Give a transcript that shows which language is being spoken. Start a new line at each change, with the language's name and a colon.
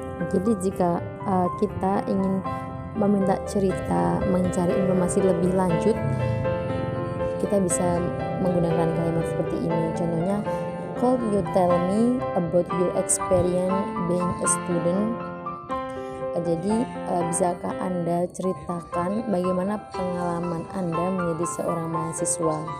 Indonesian: Jadi jika kita ingin meminta cerita, mencari informasi lebih lanjut, kita bisa menggunakan kalimat seperti ini. Contohnya
English: could you tell me about your experience being a student.
Indonesian: Jadi bisakah Anda ceritakan bagaimana pengalaman Anda menjadi seorang mahasiswa.